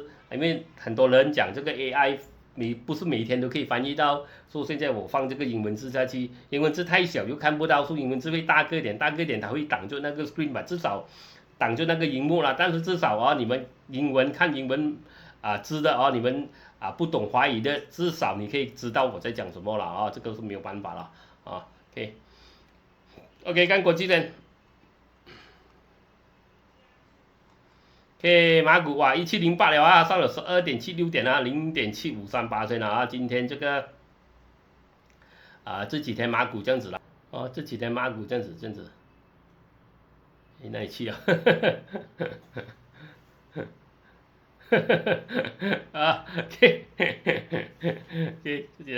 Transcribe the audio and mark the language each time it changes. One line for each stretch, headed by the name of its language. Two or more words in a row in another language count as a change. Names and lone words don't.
Chinese: 因為很多人講這個 AI 不是每天都可以翻譯到，所以現在我放這個英文字下去，英文字太小又看不到，所以英文字會大個一點，它會擋住那個 screen 吧，至少擋住那個螢幕了。但是至少你們看英文字的你們不懂華語的，至少你可以知道我在講什麼了這個是沒有辦法了 OK，看國際線。OK， 馬股1708了上了12.76點0.7538%了今天這個這幾天馬股這樣子了這幾天馬股這樣子哪裡去OK， 這幾天